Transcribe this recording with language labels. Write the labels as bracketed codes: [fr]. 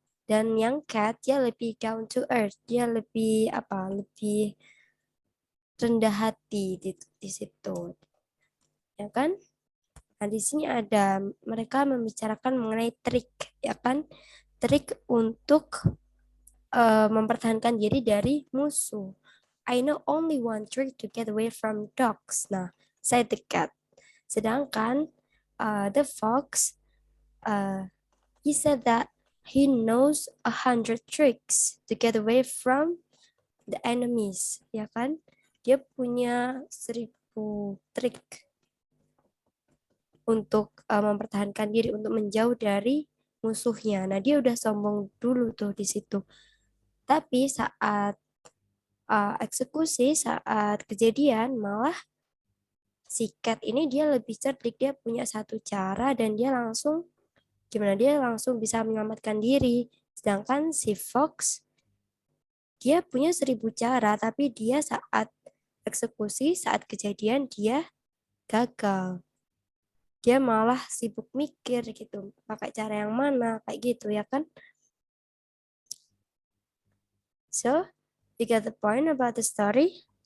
[id] Dan yang cat dia lebih [en] down to earth, [id] dia lebih lebih rendah hati di situ, ya kan? Nah, di sini ada mereka membicarakan mengenai trik, ya kan? Trik untuk mempertahankan diri dari musuh. [en] I know only one trick to get away from dogs. Nah, said the cat. Sedangkan the fox, he said that he knows 100 tricks to get away from the enemies, ya kan? [id] Dia punya 1000 trik untuk mempertahankan diri, untuk menjauh dari musuhnya. Nah, dia udah sombong dulu tuh di situ. Tapi saat eksekusi, saat kejadian, malah si Cat ini dia lebih cerdik, dia punya satu cara dan dia langsung dia langsung bisa menyelamatkan diri. Sedangkan si Fox dia punya 1000 cara, tapi dia saat eksekusi, saat kejadian dia gagal. Dia malah sibuk mikir gitu, pakai cara yang mana, kayak gitu ya kan. [en] So, you get the point about the story?